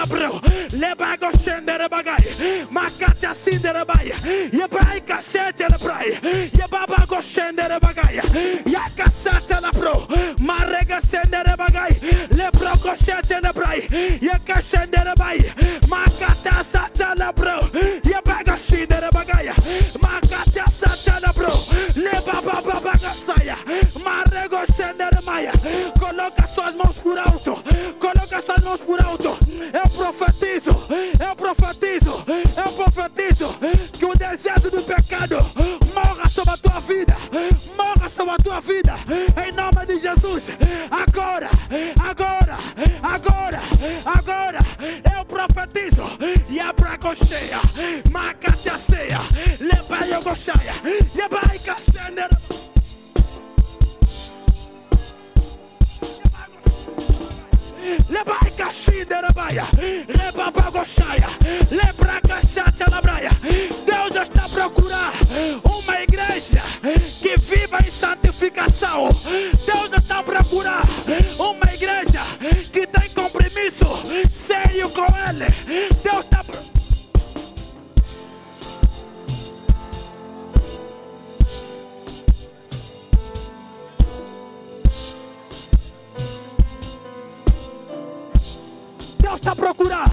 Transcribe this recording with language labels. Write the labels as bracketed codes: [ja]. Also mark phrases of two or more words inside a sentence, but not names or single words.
[pt] bro, lebago shenderebagaia, makata sinderebaia, yebraika shetelebraia, yebabago shenderebagaia, yakasatala bro, marega senderebagaia, lebrogo shetelebraia, yakashenderebaia, makata satala bro, yebago shinderebagaia, makata satala bro, lebababaga saia, marego shenderemaia. Coloca suas mãos por alto, coloca suas mãos por alto. Eu profetizo, eu profetizo, eu profetizo que o desejo do pecado morra sobre a tua vida, morra sobre a tua vida, em nome de Jesus. Agora, agora, agora, agora, eu profetizo. E a bracocheia, macateaceia, lebaia gochaia, lebaia caxender. Lebai caxinderebaia, lebabagochaia, lebracachate labraia. Deus está a procurar uma igreja que viva em santificação. Deus está a procurar uma igreja que tem compromisso sério com Ele. Deus está a procurar.